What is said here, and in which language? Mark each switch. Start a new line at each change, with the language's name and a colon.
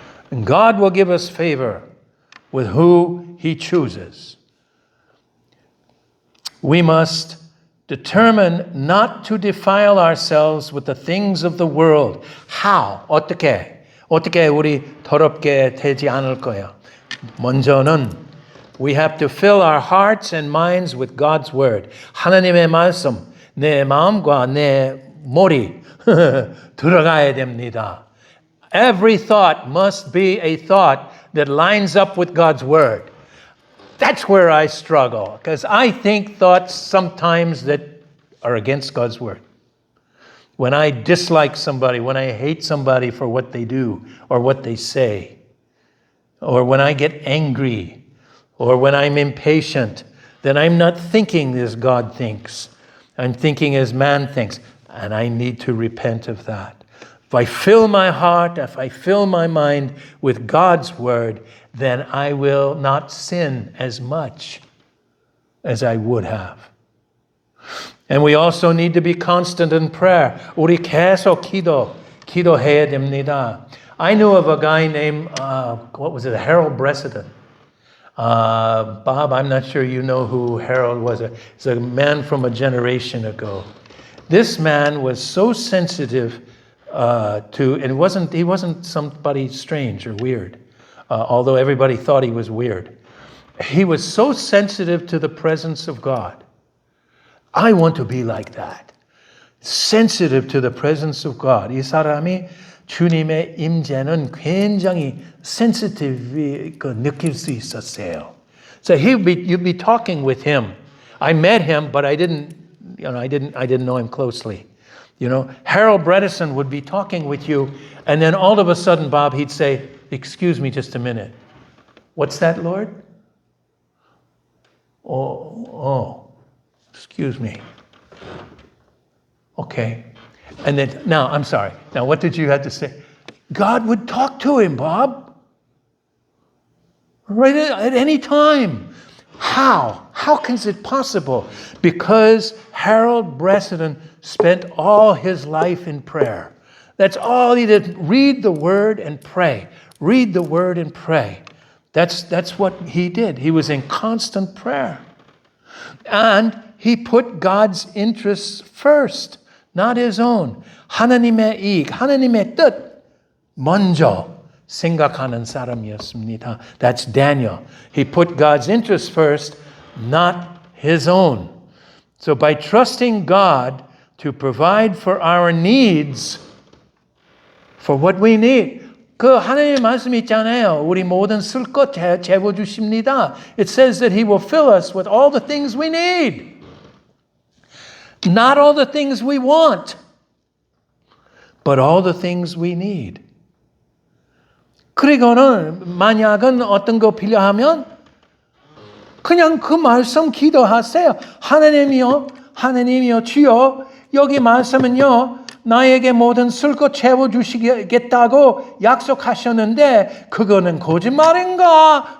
English: And God will give us favor with who He chooses. We must determine not to defile ourselves with the things of the world. How?
Korean: 어떻게 우리 더럽게 되지 않을 거예요. 먼저는
English: we have to fill our hearts and minds with God's word.
Korean: 하나님의 말씀, 내 마음과 내 머리 들어가야 됩니다.
English: Every thought must be a thought that lines up with God's word. That's where I struggle, because I think thoughts sometimes that are against God's word. When I dislike somebody, when I hate somebody for what they do or what they say, or when I get angry, or when I'm impatient, then I'm not thinking as God thinks. I'm thinking as man thinks, and I need to repent of that. If I fill my heart, if I fill my mind with God's word, then I will not sin as much as I would have. And we also need to be constant in prayer.
Korean: 우리 계속 기도해야 됩니다.
English: I knew of a guy named, Harold Breseden. Bob, I'm not sure you know who Harold was. He's a man from a generation ago. This man was so sensitive and he wasn't somebody strange or weird, although everybody thought he was weird. He was so sensitive to the presence of God. I want to be like that. Sensitive to the presence of God.
Korean: 이 사람이 주님의 임재는 굉장히 sensitive 느낄 수 있었어요.
English: So you'd be talking with him. I met him, but I didn't know him closely. Harold Bredesen would be talking with you, and then all of a sudden, Bob, he'd say, "Excuse me just a minute. What's that, Lord?" Oh, excuse me. Okay. And then, now, I'm sorry. Now, what did you have to say? God would talk to him, Bob. Right at any time. How? How is it possible? Because Harold Breseden spent all his life in prayer. That's all he did. Read the word and pray. Read the word and pray. That's what he did. He was in constant prayer. And he put God's interests first. Not his own.
Korean: 하나님의 이익, 하나님의 뜻 먼저 생각하는 사람이었습니다.
English: That's Daniel. He put God's interests first, not his own. So by trusting God to provide for our needs, For what we need.
Korean: 그 하나님의 말씀이 있잖아요. 우리 모든 쓸 것 채워 주십니다.
English: It says that He will fill us with all the things we need. Not all the things we want, but all the things we need.
Korean: 그리고는 만약은 어떤 거 필요하면 그냥 그 말씀 기도하세요. 하나님이여 주여 여기 말씀은요. 나에게 모든 쓸 것 채워주시겠다고 약속하셨는데 그거는 거짓말인가?